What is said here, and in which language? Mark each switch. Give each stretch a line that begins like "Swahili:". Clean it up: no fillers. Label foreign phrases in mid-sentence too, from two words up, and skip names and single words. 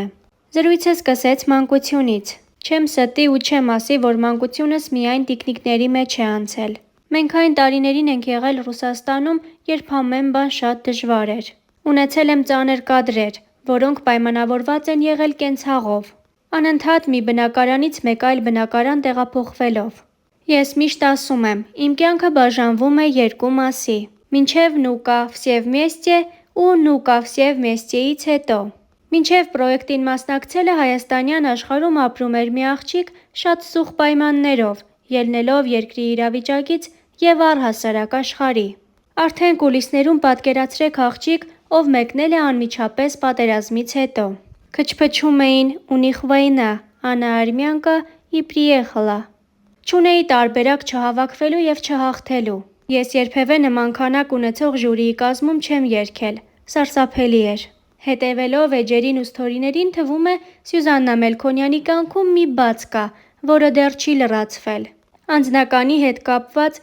Armenian: Զրույցը սկսեց մանկությունից։ Չեմ ստի ու չեմ ասի, որ մանկությունս միայն տիկնիկների մեջ է անցել։ Մենք այն տարիներին ենք եղել Ռուսաստանում, երբ ամեն բան շատ դժվար էր։ Ունեցել եմ ծանր կադրեր, որոնք պայմանավորված են եղել կենցաղով։ Անընդհատ մի բնակարանից մեկ այլ բնակարան տեղափոխվելով։ Ես միշտ ասում եմ, իմ կյանքը բաժանվում է երկու մասի՝ մինչև «Ну-ка, все вместе» ու «Ну-ка, все вместе»-ից հետո։ Մինչև պրոյեկտին մասնակցելը հայաստանյան աշխարհում ապրում էր մի աղջիկ շատ սուղ պայմաններով, ելնելով երկրի իրավիճակից և առհասարակ աշխարհի։ Արդեն կուլիսներում պատկերացրեք աղջիկ, ով մեկնել է անմիջապես պատերազմից հետո։ Քչփչում էին
Russian: «У них война, Анна Армянка и приехала»։
Armenian: Չունեի տարբերակ չհավաքվելու և չհաղթելու։ Ես երբևէ նման քանակ ունեցող ժյուրիի կազմում չեմ երգել։ Սարսափելի էր։ Հետևելով էջերին ու սթորիներին թվում է Սյուզաննա Մելքոնյանի կյանքում մի բաց կա, որը դեռ չի լրացվել։ Անձնականի հետ կապված